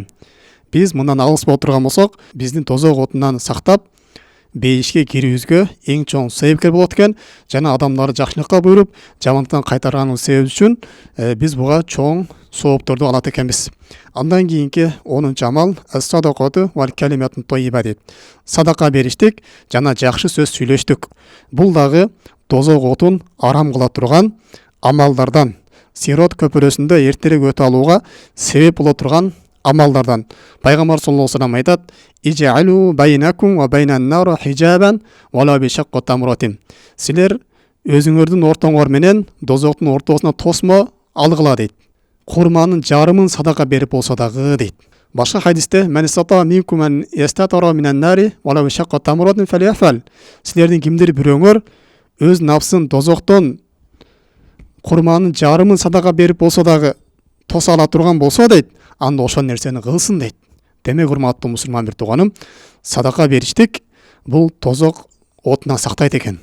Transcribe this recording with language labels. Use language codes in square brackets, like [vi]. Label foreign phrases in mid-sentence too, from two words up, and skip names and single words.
[ky] Биз мындан алыс боло турган болсок, биздин дозок отунан сактап, бейишке кирүүбүзгө эң чоң себепкер болот экен. Жана адамдарды жакшылыкка буйруп, жамандыктан кайтарганыбыз себеби үчүн биз буга чоң соопторду алат экенбиз. Андан кийинки 10-нчу амал [ar] الصدقة والكلمة الطيبة [ky] дейт. Садака бериштик жана жакшы сөз сүйлөштүк. Бул дагы дозок отун арам кыла турган амалдардан, Сирот көпүрөсүндө эртерээк өтө алууга себеп боло турган амалдардан. [ar] Пайгамбар صلى الله عليه وسلم айтат: "اجعلوا بينكم وبين النار حجابا ولو بشق تمرة." [ky] Силер өзүңөрдүн ортоңор менен дозоктун ортосуна тосмо алгыла дейт. Курманын жарымын садака берип болсо дагы дейт. Башка хадисте: [ar] "من استطاع منكم أن يستتر من النار ولو بشق تمرة فليفعل." [ky] Силердин кимдир бирөөңөр өз нафсын дозоктон курманын жарымын садака берип болсо дагы тоса ала турган болсо дейт, анда ошол нерсени кылсын дейт. Демек, урматтуу мусулман бир тууганым, садака бериштик бул тозок отунан сактайт экен.